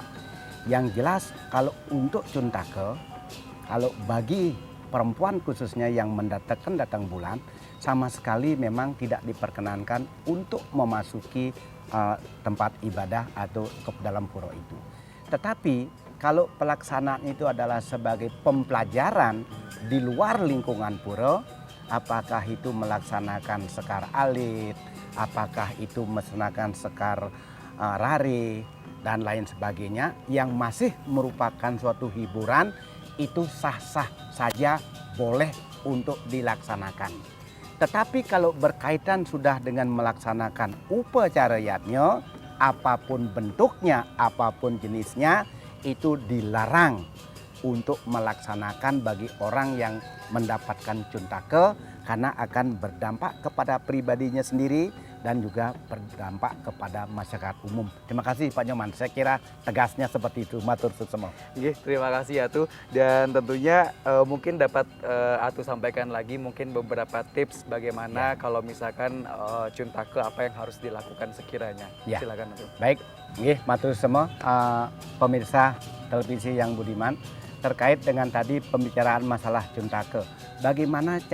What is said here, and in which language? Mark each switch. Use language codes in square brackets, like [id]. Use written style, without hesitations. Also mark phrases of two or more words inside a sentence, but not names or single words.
[id] Yang jelas kalau untuk Cuntake, kalau bagi perempuan khususnya yang datang bulan sama sekali memang tidak diperkenankan untuk memasuki tempat ibadah atau ke dalam pura itu. Tetapi kalau pelaksanaan itu adalah sebagai pembelajaran di luar lingkungan pura, apakah itu melaksanakan sekar alit, apakah itu melaksanakan sekar rare, dan lain sebagainya, yang masih merupakan suatu hiburan, itu sah-sah saja boleh untuk dilaksanakan. Tetapi kalau berkaitan sudah dengan melaksanakan upacara yatnya, apapun bentuknya, apapun jenisnya, itu dilarang untuk melaksanakan bagi orang yang mendapatkan Cuntake karena akan berdampak kepada pribadinya sendiri dan juga berdampak kepada masyarakat umum. Terima kasih Pak Nyoman, saya kira tegasnya seperti itu. [ban] Matur suksema. [id] Terima kasih Atuh, dan tentunya mungkin dapat Atuh sampaikan lagi mungkin beberapa tips bagaimana kalau misalkan Cuntake apa yang harus dilakukan sekiranya. Silakan Atuh. Baik, matur semua pemirsa televisi yang budiman, terkait dengan tadi pembicaraan masalah Cuntake.